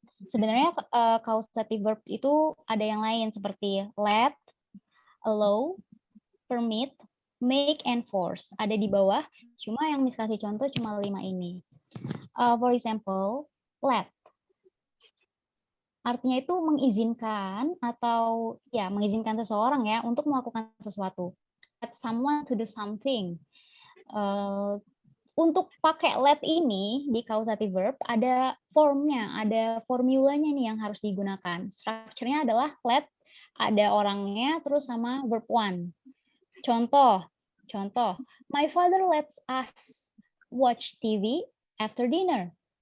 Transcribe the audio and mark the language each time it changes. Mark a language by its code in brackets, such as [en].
[id] Sebenarnya causative verb itu ada yang lain seperti let, allow, permit, make, and force. Ada di bawah, cuma yang Miss kasih contoh cuma 5 ini. [en] For example, let. [id] Artinya itu mengizinkan atau ya mengizinkan seseorang ya untuk melakukan sesuatu. [en] Let someone to do something. [id] Untuk pakai let ini di causative verb ada formnya, ada formulanya nih yang harus digunakan. Strukturnya adalah let, ada orangnya terus sama verb one. [en] Contoh, my father lets us watch TV after dinner.